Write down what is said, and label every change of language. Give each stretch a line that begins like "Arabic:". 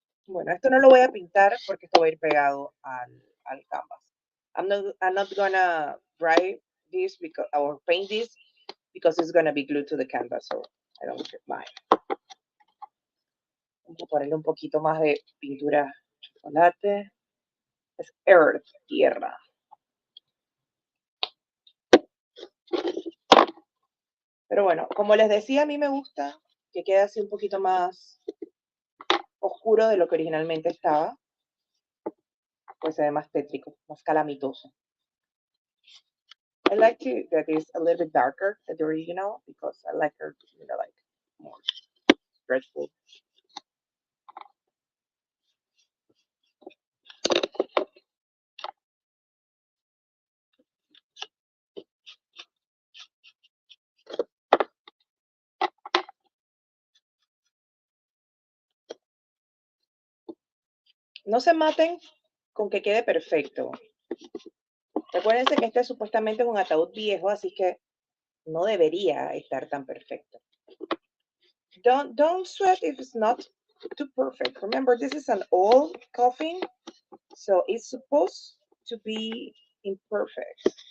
Spanish: bueno, esto no lo voy a pintar porque esto va a ir pegado al canvas.
English: I'm not gonna dry this because or paint this because it's gonna be glued to the canvas, so I don't mind.
Spanish: Vamos a ponerle un poquito más de pintura chocolate. Es earth, tierra. Pero bueno, como les decía, a mí me gusta que quede así un poquito más oscuro de lo que originalmente estaba. Pues se ve más tétrico, más calamitoso.
English: I like that it's a little bit darker than the original because I like her, like more dreadful.
Spanish: No se maten con que quede perfecto. Recuérdense que este supuestamente es un ataúd viejo, así que no debería estar tan perfecto.
English: Don't sweat if it's not too perfect. Remember, this is an old coffin, so it's supposed to be imperfect.